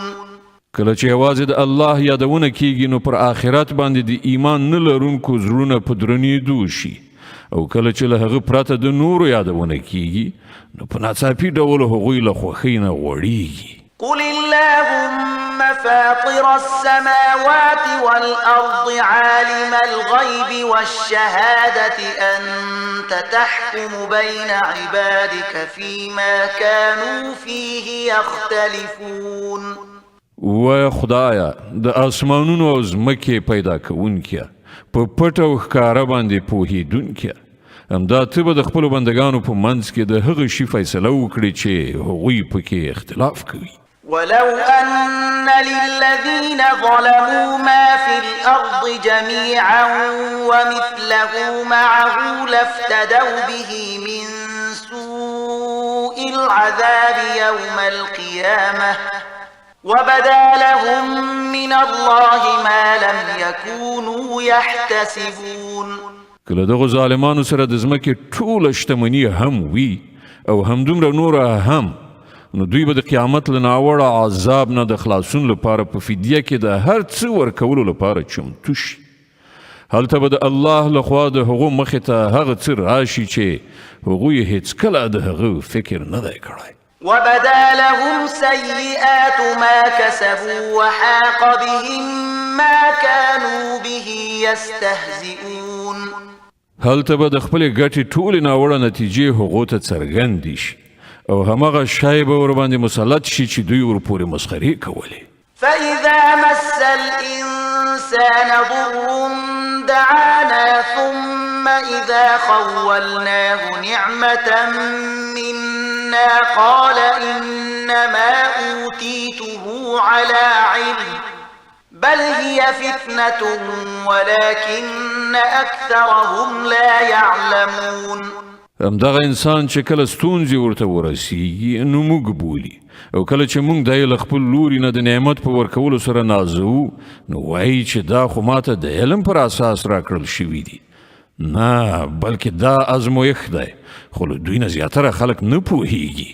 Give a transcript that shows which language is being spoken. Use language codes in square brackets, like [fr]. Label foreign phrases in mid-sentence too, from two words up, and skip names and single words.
[ps] کله چې یوازې د الله یادونه کیږي نو پر آخرت باندې د ایمان نه لرونکو زړونه په درنېدو شي او کله چې له هغه پرته د نورو یادونه کیږي نو په ناڅاپي ډول هغوی له خوښۍ نه غوړېږي. [ar] قل اللهم فاطر السماوات والأرض عالم الغيب والشهادة أنت تحكم بين عبادك فيما كانوا فيه يختلفون. [ps] و خدایا د اسمانونو او ځمکې پیدا کوونکیا په پټ او ښکاره باندې پوهېدونکیا همدا ته به د خپلو بندګانو په منځ کې د هغه شي فیصله وکړي چې هغوی پکې اختلاف کوي. [ar] ولو أن للذين ظلموا ما في الأرض جميعا ومثله معه لافتدوا به من سوء العذاب يوم القيامة وبدا لهم من الله ما لم يكونوا يحتسبون. [ps] کله دغه ظالمانو سره د ځمکې ټوله شتمني هم وي او همدومره نوره هم نو دوی به د قیامت له ناوړه عذاب نه د خلاصون لپاره په فدیه کې د هر څه ورکولو لپاره چمتو شي. هلته به د الله لخوا د هغو مخې ته هغه څه راشي چې هغوی هیڅکله د هغه فکر نه دی کړی. [ar] وبدا لهم سيئات ما كسبوا وحاق بهم ما كانوا به يستهزئون. [ps] هلته به د خپلې ګټې ټولې ناوړه نتیجې هغو ته څرګندې شي او همغه شی به ورباندې مسلط شي چې دوی ورپورې مسخرې کولې. [ar] فإذا مس الإنسان ضر دعانا ثم إذا خولناه نعمة منا قال إنما أوتيته على علم بل هي فتنة ولكن أكثرهم لا يعلمون. [ps] همدغه انسان چې کله ستونزې ورته ورسیږي نو موږ بولي او کله چې موږ دی له خپل لوري نه د نعمت په ورکولو سره نازوو نو وایي چې دا خو ماته د علم پر اساس راکړل شوي دي. نه بلکې دا ازمویښت دی خو له دوی نه زیاتره خلک نه پوهیږي.